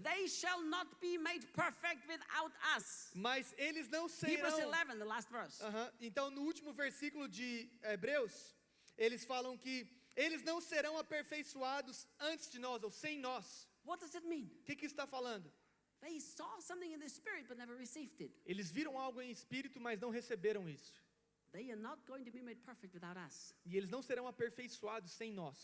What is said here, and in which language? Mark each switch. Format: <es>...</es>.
<en>They shall not be made perfect without us.</en> <pt>Mas eles não serão.</pt> <en>Hebrews 11, the last verse.</en> <pt>Então, no último versículo de Hebreus, eles falam que eles não serão aperfeiçoados antes de nós, ou sem nós.</pt> <en>What does it mean?</en> <pt>O que isso está falando?</pt> <en>They saw something in the spirit but never received it.</en> <pt>Eles viram algo em espírito, mas não receberam isso.</pt> <en>They are not going to be made perfect without us.</en> <pt>E eles não serão aperfeiçoados sem nós.</pt>